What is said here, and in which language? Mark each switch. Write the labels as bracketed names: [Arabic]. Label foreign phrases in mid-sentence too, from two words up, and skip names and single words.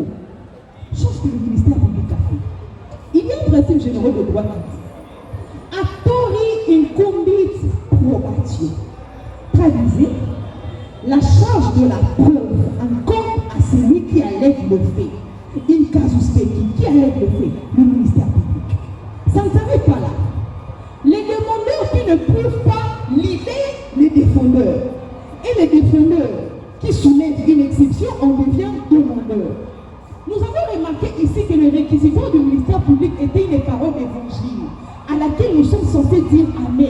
[French] Chose que le ministère public a fait. Il y a un principe général de droit qui dit [Latin] Actori incumbit probatio. [French] Traduisez, la charge de la preuve incombe à celui qui allègue le fait. [Latin] In casus belli, [French] qui allègue le fait? Le ministère public. Ça ne s'arrête pas là. Les demandeurs qui ne peuvent pas libérer les défendeurs. Et les défendeurs qui soulèvent une exception, on devient demandeur. Nous avons remarqué ici que le réquisitoire du ministère public était une parole d'évangile à laquelle nous sommes censés dire Amen.